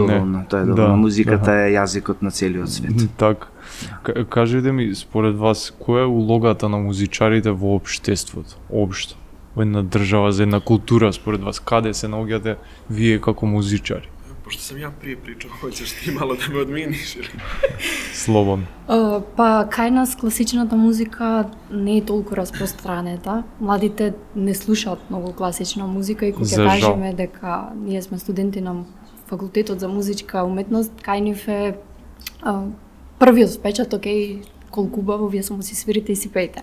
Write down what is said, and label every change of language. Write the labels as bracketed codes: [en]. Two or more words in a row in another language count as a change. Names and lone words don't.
[mk] доволно, тоа е доволно. Музиката е јазикот на целиот свет. Така. Кажете ми, според вас, која е улогата на музичарите во општеството, општо? Во една држава, за една култура, според вас, каде се наоѓате вие како музичари? [sr] Пошто сам ја прije pričao, hoćeš ti malo da me odminiš ili? [mk] Слободно. Па кај нас класичната музика не е толку распространета. Младите не слушаат многу класична музика и кога За ќе жал. кажеме дека ние сме студенти на факултетот за музичка уметност, кај нив е првиот впечаток е колку убаво вие само си свирите и си пеете.